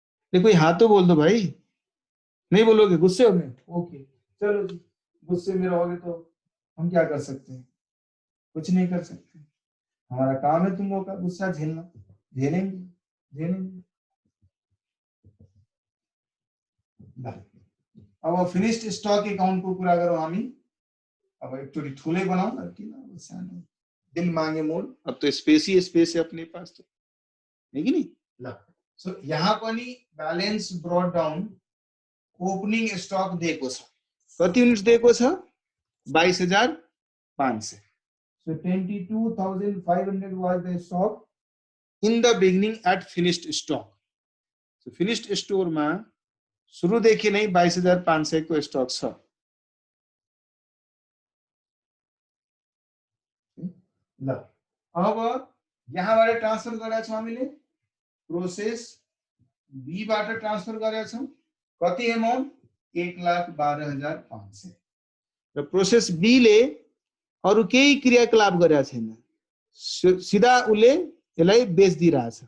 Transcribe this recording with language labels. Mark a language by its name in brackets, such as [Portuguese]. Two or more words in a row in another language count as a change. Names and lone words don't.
[Hindi] देखो हाँ तो बोल दो भाई, नहीं बोलोगे गुस्से हो गए, ओके चलो जी, गुस्से में रहोगे तो हम क्या कर सकते हैं, कुछ नहीं कर सकते, हमारा काम है तुम लोगों का गुस्सा झेलना, झेलेंगे झेलेंगे। [Nepali] अब [English] finished stock account [Hindi] को पूरा करो [Nepali] हामी, अब एकचोटि ठुलै बनाऊ न किन अब सानो, [Hindi] दिल मांगे मोल, अब तो स्पेस ही स्पेस है अपने पास तो, है कि नहीं। [Nepali] ल सो यहाँ पनि [English] balance brought down, opening stock [Nepali] दिएको छ, कति युनिट्स दिएको छ, 22,500। [English] So 22,500 was the stock in the beginning at finished stock. [Nepali] So [English] finished store [Nepali] मा सुरुदेखि नै 22,500 को स्टक छ। ल अब यहाँबाट ट्रान्सफर गरेका छौं हामीले, [English] process B [Nepali] बाट ट्रान्सफर गरेका छौं, कति अमाउन्ट 1,12,500 र [English] process B [Nepali] ले अरु केही क्रियाकलाप गरेका छैन, सिधा उले यसलाई बेच्दिरहेछ।